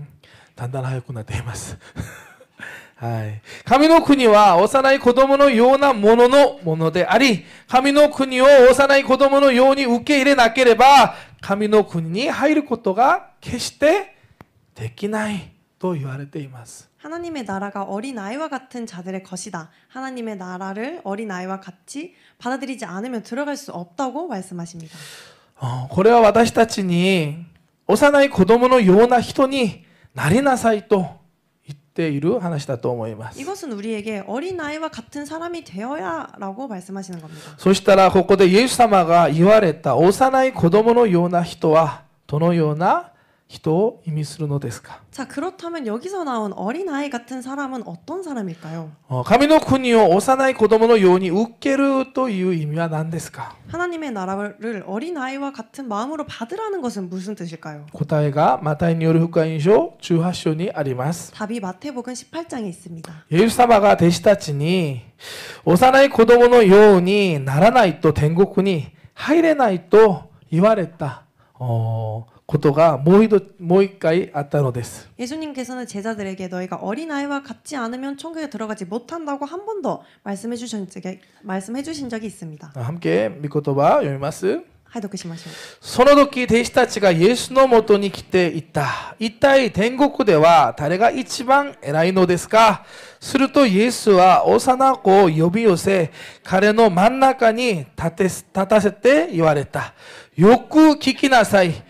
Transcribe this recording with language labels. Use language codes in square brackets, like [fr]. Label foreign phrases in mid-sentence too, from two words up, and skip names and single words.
[ja] だんだん早くなっています。はい、神の国は幼い子供のようなものであり、神の国を幼い子供のように受け入れなければ、神の国に入ることが決してできないと言われています。 [ko] 하나님의 나라가 어린아이와 같은 자들의 것이다. 하나님의 나라를 어린아이와 같이 받아들이지 않으면 들어갈 수 없다고 말씀하십니다. [ja] これは私たちに幼い子供のような人になりなさいと言ってている話だと思います。 [ko] 이것은 우리에게 어린아이와 같은 사람이 되어야라고 말씀하시는 겁니다. [ja] そしたらここでイエス様が言われた幼い子供のような人はどのような人を意味するのですか？ [ko] 자, 그렇다면 여기서 나온 어린아이 같은 사람은 어떤 사람일까요? [ja] 神の国を幼い子供のように受けるという意味は何ですか？ [ko] 하나님의 나라를 어린아이와 같은 마음으로 받으라는 것은 무슨 뜻일까요? [ja] 答えがマタイによる福音書18章にあります。 [ko] 답이 마태복음 18장에 있습니다. [ja] イエス様が弟子たちに幼い子供のようにならないと天国に入れないと言われたことがもう一回あったのです。 [ko] 예수님께서는 제자들에게 너희가 어린아이와 같지 않으면 천국에 들어가지 못한다고 한 번 더 말씀해 주신 적이 있습니다. [ja] 함께 御言葉を読みます。拝読しましょう. その時弟子たちがイエスのもとに来ていった。一体天国では誰が一番偉いのですか？するとイエスは幼子を呼び寄せ、彼の真ん中に立たせて言われた。よく聞きなさい。